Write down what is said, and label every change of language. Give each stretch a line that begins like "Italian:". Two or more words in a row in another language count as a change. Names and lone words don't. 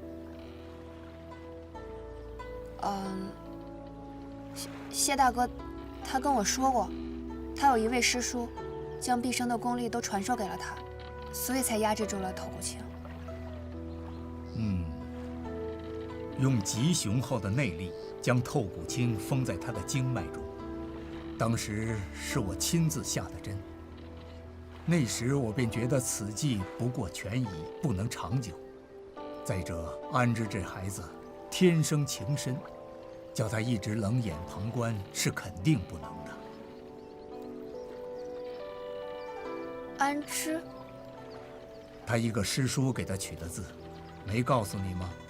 Chinese: 謝大哥，他跟我說過，他有一位師叔，將畢生的功力都傳授給了他，所以才壓制住了透骨青。用極雄厚的內力將透骨青封在他的經脈中，當時是我親自下的針。那時我便覺得此計不過權宜，不能長久。再者，安之這孩子天生情深，叫他一直冷眼旁觀是肯定不能的。安之，他一個師叔給他取的字，沒告訴你嗎？